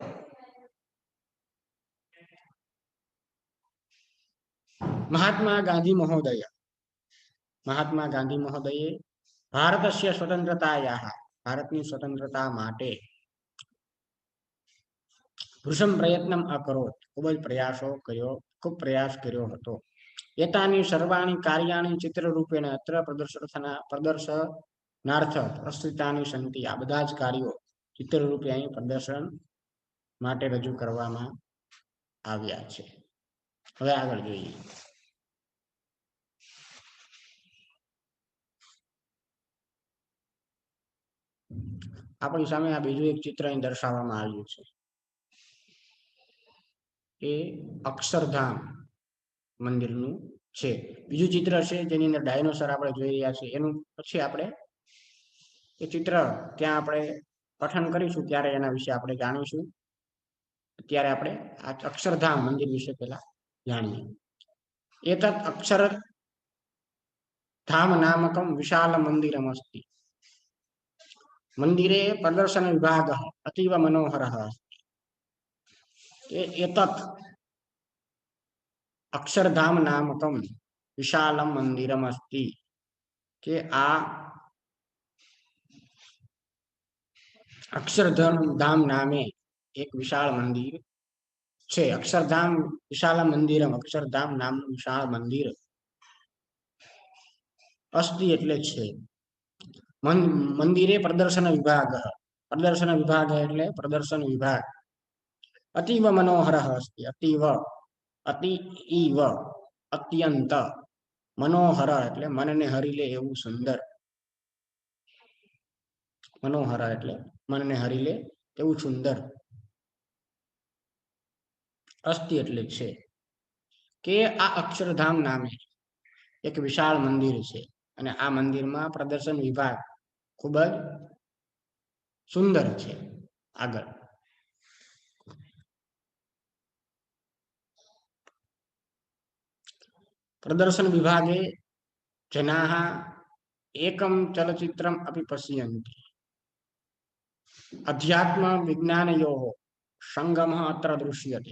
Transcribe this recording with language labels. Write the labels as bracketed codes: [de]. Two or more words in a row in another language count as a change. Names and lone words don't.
[sa] महात्मा गांधी महोदय महात्मा गांधी महोदये भारतस्य स्वतंत्रतायाः [gu] ભારતની સ્વતંત્રતા માટે [sa] भृशं प्रयत्नम अकरोत् [gu] ખૂબ જ પ્રયાસો કર્યો ખૂબ પ્રયાસ કર્યો હતો। [sa] एतानि सर्वाणि कार्याणि चित्ररूपेण अत्र प्रदर्शनार्थ प्रस्तुतानि सन्ति। [gu] आ બધા જ કાર્યો ચિત્રરૂપે અહીં પ્રદર્શન માટે રજૂ કરવામાં આવ્યા છે। હવે આગળ જોઈએ। આપણી સામે આ બીજું એક ચિત્ર અહીં દર્શાવવામાં આવ્યું છે એ અક્ષરધામ મંદિરનું છે। બીજું ચિત્ર છે જેની અંદર ડાયનોસર આપણે જોઈ રહ્યા છીએ। એનું પછી આપણે એ ચિત્ર ત્યાં આપણે પઠન કરીશું ત્યારે એના વિશે આપણે જાણીશું। અત્યારે આપણે આ અક્ષરધામ મંદિર વિશે પહેલા જાણીએ। [sa] એતत् अक्षरधाम नामकं विशाल मंदिरमस्ति। मंदिरे प्रदर्शन विभागः अतीव मनोहरः अस्ति। एतत् अक्षरधाम नामकं विशालं मंदिरमस्ति [gu] કે આ અક્ષરધામ નામે એક વિશાળ મંદિર છે। [sa] अक्षरधाम विशाल मंदिरम अक्षरधाम नाम विशाल मंदिर अस्ति [gu] એટલે છે। [sa] मंदिरे प्रदर्शन विभाग एटले प्रदर्शन विभाग अतीव मनोहरः अस्ति। अतीव अति इव [gu] અત્યંત મનોહર એટલે મનને હરી લે એવું સુંદર મનોહર એટલે મનને હરી લે એવું સુંદર અસ્તિ એટલે છે કે આ અક્ષરધામ નામે એક વિશાળ મંદિર છે અને આ મંદિરમાં પ્રદર્શન વિભાગ ખૂબ જ સુંદર છે। [sa] આગળ प्रदर्शन विभागे जनाः एकं चलचित्रम् अपि पश्यन्ति। अध्यात्म विज्ञानयोः संगमः अत्र दृश्यते।